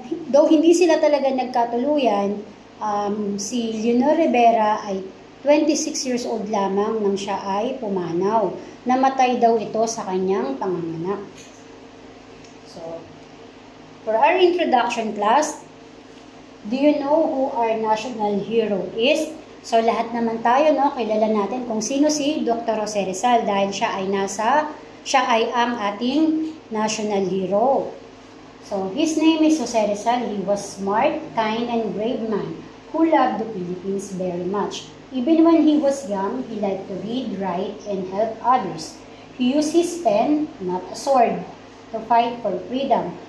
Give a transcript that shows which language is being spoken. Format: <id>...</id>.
<tl>Though hindi sila talaga nagkatuluyan, si Leonor Rivera ay 26 years old lamang nang siya ay pumanaw. Namatay daw ito sa kanyang panganganak.</tl> <en>So, for our introduction class, do you know who our national hero is?</en> <tl>So, lahat naman tayo, no, kilala natin kung sino si Dr. Jose Rizal dahil siya ay ang ating national hero.</tl> <en>So, his name is Jose Rizal. He was smart, kind, and brave man who loved the Philippines very much. Even when he was young, he liked to read, write, and help others. He used his pen, not a sword, to fight for freedom.</en>